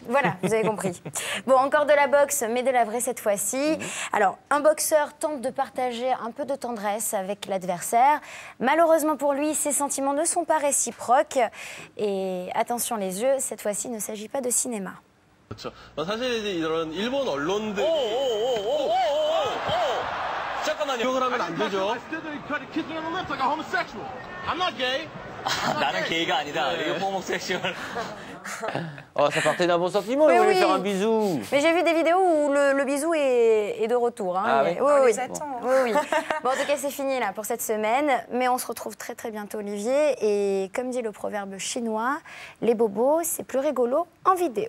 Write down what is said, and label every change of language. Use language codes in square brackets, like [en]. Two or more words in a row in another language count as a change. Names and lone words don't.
[fr] Voilà, vous avez compris. Bon, encore de la boxe, mais de la vraie cette fois-ci. Alors, un boxeur tente de partager un peu de tendresse avec l'adversaire. Malheureusement pour lui, ses sentiments ne sont pas réciproques. Et attention les yeux, cette fois-ci, il ne s'agit pas de cinéma. [ko] 그렇죠. 사실 이제 이런 일본 언론들이 잠깐만요. 기억을 하면 안 되죠. 나는 게이가 아니다. 이거 호모섹슈얼. [fr] Oh, ça partait d'un bon sentiment, Mais il voulait oui. faire un bisou. Mais j'ai vu des vidéos où le bisou est de retour. Hein. Ah oui. On oui. les attend. Oui. Bon, en tout cas, c'est fini là pour cette semaine. Mais on se retrouve très très bientôt, Olivier. Et comme dit le proverbe chinois, les bobos, c'est plus rigolo en vidéo.